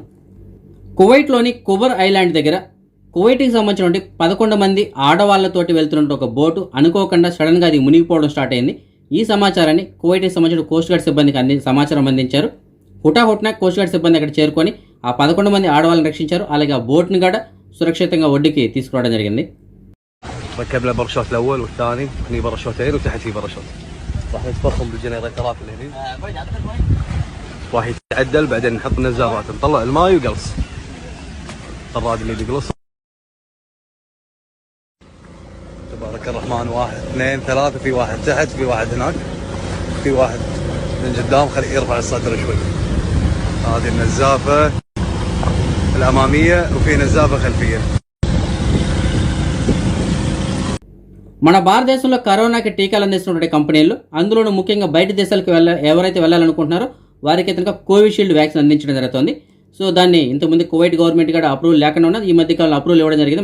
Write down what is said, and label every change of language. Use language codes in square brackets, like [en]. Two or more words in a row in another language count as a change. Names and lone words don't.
[te] కువైట్లోని కుబర్ ఐలాండ్ దగ్గర కువైట్కి సంబంధించిన 11 మంది ఆడవాళ్లతోటి వెళ్తున్న ఒక బోటు అనుకోకుండా సడన్గా అది మునిగిపోవడం స్టార్ట్ అయింది. ఈ సమాచారాన్ని కువైట్కి సంబంధించిన [en] coast guard [te] సిబ్బందికి సమాచారం అందించారు. హుటాహుట్న [en] coast guard [te] సిబ్బంది అక్కడ చేరుకొని ఆ 11 మంది ఆడవాళ్ళని రక్షించారు. అలాగే ఆ బోట్ని కూడా సురక్షితంగా ఒడ్డుకి తీసుకురావడం జరిగింది. [ar] ركبنا برشوت الاول والثاني، هني برشوتين وتحت في برشوت. راح نتفخم بالجنريترات اللي هني. راح يتعدل بعدين نحط نزافات نطلع الماي وقلص. الطراد اللي بيقلص. تبارك الرحمن 1 2 3 في واحد تحت في واحد هناك في واحد من قدام خليه يرفع الصدر شوي. هذه النزافة الأمامية وفي نزافة خلفية. [te] మన భారతదేశంలో కరోనాకి టీకాలు అందిస్తున్న కంపెనీలు అందులోనూ ముఖ్యంగా బయట దేశాలకు ఎవరైతే వెళ్ళాలనుకుంటున్నారో వారికి కనుక కోవిషీల్డ్ వ్యాక్సిన్ అందించడం జరుగుతుంది. సో దాన్ని ఇంతకుముందు కువైట్ గవర్నమెంట్ కూడా అప్రూవల్ లేకుండా ఉన్నది. ఈ మధ్యకాలంలో అప్రూవల్ ఇవ్వడం జరిగింది.